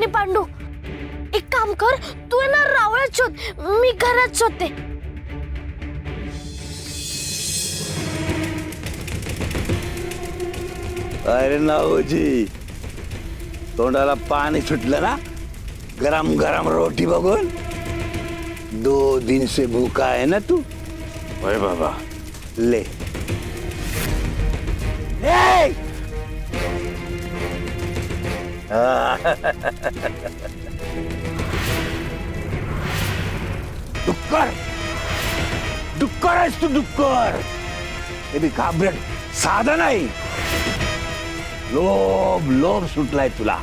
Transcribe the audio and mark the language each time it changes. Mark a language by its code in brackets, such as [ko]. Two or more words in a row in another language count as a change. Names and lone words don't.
[mr] पांडू, एक काम कर, तू ना रावळात शोध, मी घरात शोधते. अरे नाऊजी, तोंडाला पाणी सुटलं ना गरम गरम रोटी बघून? [hi] 2 दिन से भूखा है ना तू? [mr] अरे बाबा, ले ले. डुक्कर, डुक्कर आहेस तू, डुक्कर. हे बी घाबरट साधा नाही. लोभ लोभ सुटलाय तुला.